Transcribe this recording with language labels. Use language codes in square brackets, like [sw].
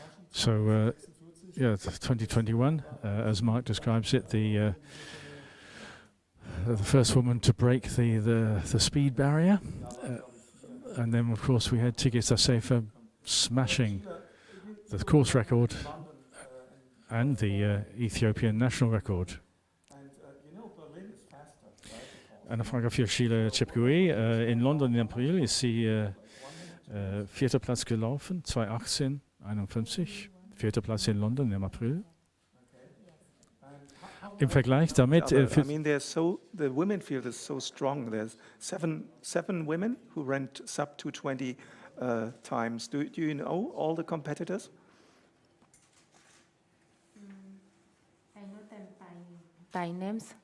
[en] So, 2021, as Mark describes it, the first woman to break the speed barrier. And then, of course, we had Tigist Asefa smashing the course record and the Ethiopian national record. [de] Eine Frage für Sheila Chepkuri. In London im April ist sie vierter Platz gelaufen, 2:18:51. Vierter Platz in London im April. Im Vergleich damit... [en] I mean, the women field is so strong. There's seven women who ran sub 220 times. Do you know all the competitors? I know them by names.